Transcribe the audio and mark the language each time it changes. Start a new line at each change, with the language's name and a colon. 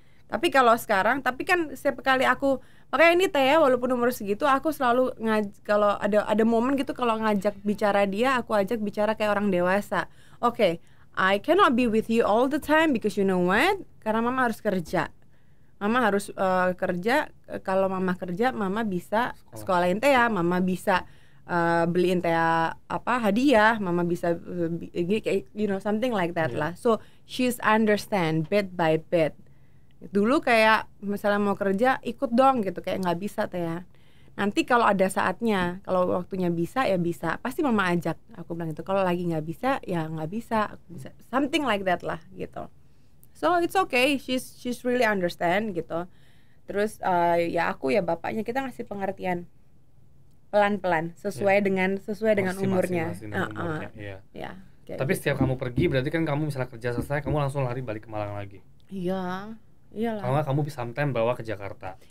Indonesian: Tapi kalau sekarang, tapi kan setiap kali aku, makanya ini Teh walaupun umur segitu aku selalu kalau ada momen gitu kalau ngajak bicara dia, aku ajak bicara kayak orang dewasa.
English: Oke, I cannot be with you all the time because you know what?
Indonesian: Karena mama harus kerja. Mama harus kerja. Kalau mama kerja, mama bisa sekolahin Teh, mama bisa beliin Teh apa hadiah, mama bisa
English: you know something like that
Indonesian: lah.
English: So she's understand bit by bit.
Indonesian: Dulu kayak misalnya mau kerja ikut dong gitu, kayak nggak bisa Teh. Nanti kalau ada saatnya, kalau waktunya bisa ya bisa, pasti mama ajak. Aku bilang itu. Kalau lagi nggak bisa ya nggak bisa, aku bisa
English: something like that
Indonesian: lah gitu.
English: So it's okay, she's really understand gitu.
Indonesian: Terus ya aku ya bapaknya, kita ngasih pengertian pelan-pelan sesuai dengan umurnya. Ya. Tapi setiap kamu pergi berarti kan kamu misalnya kerja selesai kamu langsung lari balik ke Malang lagi. Iya. Iyalah. Kalau nggak kamu bisa sometimes bawa ke Jakarta.